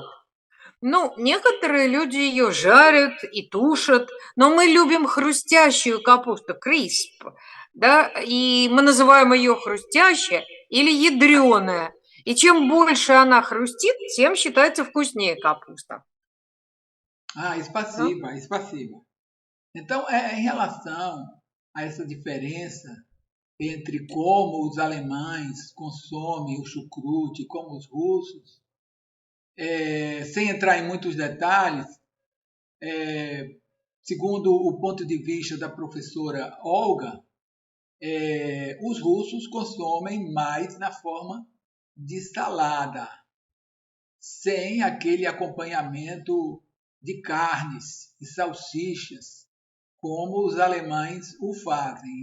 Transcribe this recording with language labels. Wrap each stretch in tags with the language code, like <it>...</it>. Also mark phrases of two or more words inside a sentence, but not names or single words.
<ru>Ну, некоторые люди ее жарят и тушат, но мы любим хрустящую капусту, крисп, да, и мы называем ее хрустящая или ядреная. И чем больше она хрустит, тем считается вкуснее капуста. Спасибо, спасибо.</ru> <pt>Então, em relação a essa diferença entre como os alemães consomem o chucrute e como os russos, sem entrar em muitos detalhes, segundo o ponto de vista da professora Olga, os russos consomem mais na forma de salada, sem aquele acompanhamento de carnes e salsichas, como os alemães o fazem.</pt>